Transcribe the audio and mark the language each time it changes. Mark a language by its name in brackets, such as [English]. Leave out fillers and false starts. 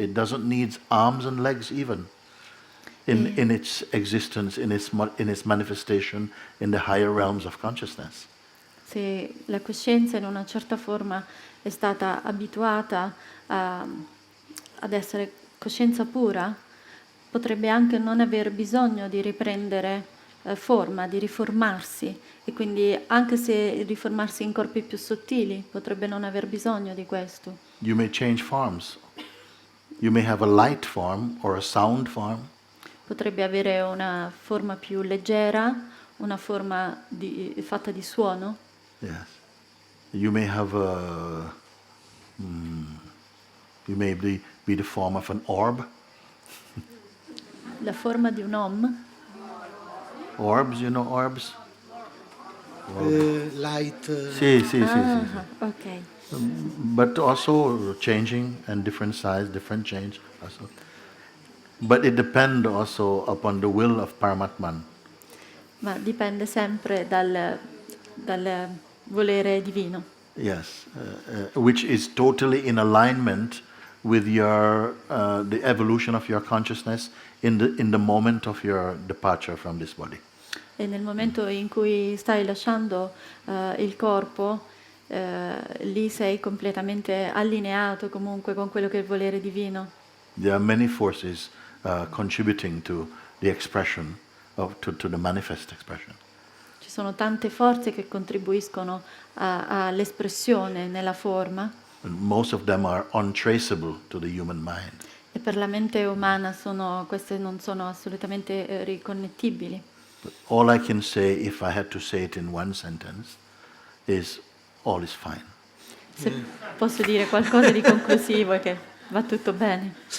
[English] It doesn't need arms and legs even in its existence, in its manifestation in the higher realms of consciousness. [Italian] Se la coscienza in una certa forma è stata abituata ad essere coscienza pura, potrebbe anche non aver bisogno di riprendere forma, di riformarsi, e quindi anche se riformarsi in corpi più sottili potrebbe non aver bisogno di questo. [English] You may change forms. You may have a light form or a sound form. [Italian] Potrebbe avere una forma più leggera, una forma fatta di suono. [English] Yes. You may have you may be the form of an orb. [Italian] La forma di un om. [English] Orbs, you know orbs? Light. [Italian] Sì. [English] Ok. But also changing and different size, different change also. But it depends also upon the will of Paramatman. [Italian] Ma dipende sempre dal volere divino. [English] Yes, which is totally in alignment with your the evolution of your consciousness in the moment of your departure from this body. [Italian] E nel momento in cui stai lasciando il corpo, lì sei completamente allineato comunque con quello che è il volere divino. [English] There are many forces contributing to the expression to the manifest expression. [Italian] Ci sono tante forze che contribuiscono all'espressione nella forma. [English] And most of them are untraceable to the human mind. [Italian] E per la mente umana queste non sono assolutamente riconnettibili. [English] But all I can say, if I had to say it in one sentence, is all is fine. [Italian] Se posso dire qualcosa di conclusivo è che va tutto bene.